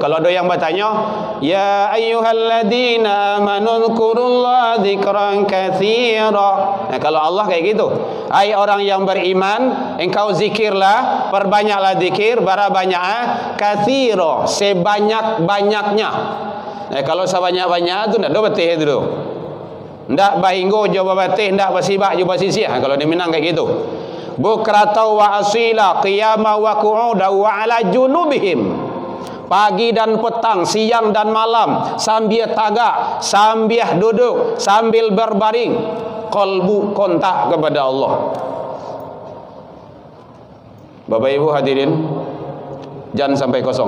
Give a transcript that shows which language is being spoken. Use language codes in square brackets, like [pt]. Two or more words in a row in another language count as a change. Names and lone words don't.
[id] Kalau ada yang bertanya, [ar] يا أيها الذين آمنوا اذكروا الله ذكرا كثيرا. [id] Nah, kalau Allah kayak gitu, hai orang yang beriman, engkau zikirlah, perbanyaklah zikir, bara banyak katsira, sebanyak-banyaknya. [min] Nah, kalau sebanyak-banyak itu ndak do betih itu. Ndak bahinggo coba betih, ndak basibak coba sisih. [id] Kalau di Minang kayak gitu. [ar] بكرة وأصيلا قياما وقعودا وعلى جنوبهم, [id] pagi dan petang, siang dan malam, sambil tagak, sambil duduk, sambil berbaring, qalbu kontak kepada Allah. Bapak Ibu hadirin, jangan sampai kosong.